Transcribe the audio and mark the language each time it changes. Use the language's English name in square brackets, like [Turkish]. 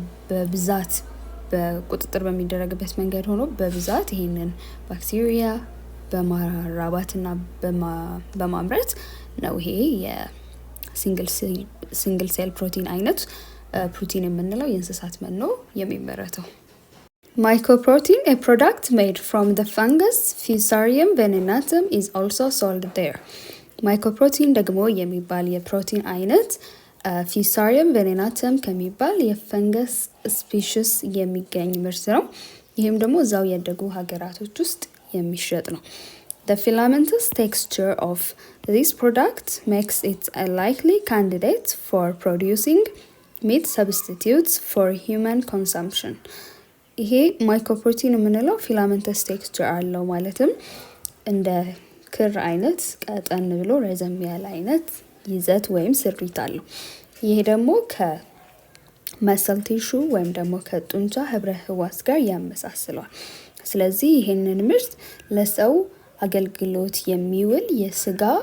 [Amharic] በብዛት በቁጥጥር በሚደረግበት መንገድ ሆኖ በብዛት ይሄንን ባክቴሪያ በማራባትና በማምረት ነው ይሄ የሲንግል ሴል ፕሮቲን አይነት ፕሮቲን የምንለው የእንስሳት መኖ የሚመረተው። [English] Mycoprotein, a product made from the fungus Fusarium venenatum, is also sold there. [Amharic] ማይኮፕሮቲን ደግሞ የሚባል የፕሮቲን አይነት ፊሳሪየም ቬኔናተም ከሚባል የፈንገስ ስፒሽስ የሚገኝ ምርት ነው። ይህም ደግሞ እዛው ያደጉ ሀገራቶች ውስጥ የሚሸጥ ነው። [English] The filamentous texture of this product makes it a likely candidate for producing meat substitutes for human consumption. [Amharic] ይሄ ማይኮፕሮቲን የምንለው ፊላመንተስ ቴክስቸር አለው ማለትም እንደ ክር አይነት ቀጠን ብሎ ረዘም ያለ አይነት ይዘት ወይም ስሪት አለው። ይሄ ደግሞ ከመሰል ቲሹ ወይም ደግሞ ከጡንቻ ህብረ ህዋስ ጋር ያመሳስለዋል። ስለዚህ ይሄንን ምርት ለሰው አገልግሎት የሚውል የስጋ